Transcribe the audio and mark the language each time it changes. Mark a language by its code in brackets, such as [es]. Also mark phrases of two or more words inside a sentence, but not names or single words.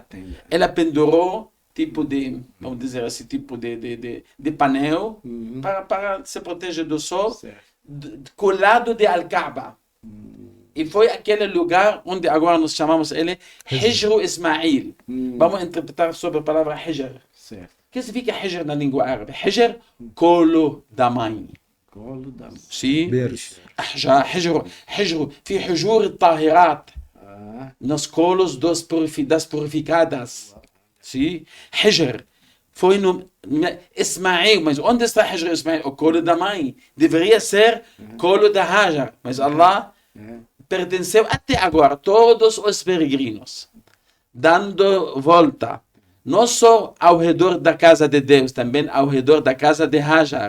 [pt] Ela pendurou tipo de, vamos dizer assim, tipo de painel para se proteger do sol, colado de Al-Kaaba. E foi aquele lugar onde agora nós chamamos ele Hijr Ismail. Vamos interpretar sobre a palavra Hijr. O que significa Hijr na língua árabe? Hijr, colo da mãe. Colo da mãe. Sim. [ar] Hijr. في حجور الطاهرات. [pt] Nos colos das purificadas. Sim. Hijr. Foi no Ismail. Mas onde está Hijr Ismail? O colo da mãe. Deveria ser colo da Hajar. Mas Allah pertenceu até agora todos os peregrinos, dando volta, não só ao redor da casa de Deus, também ao redor da casa de Hajar.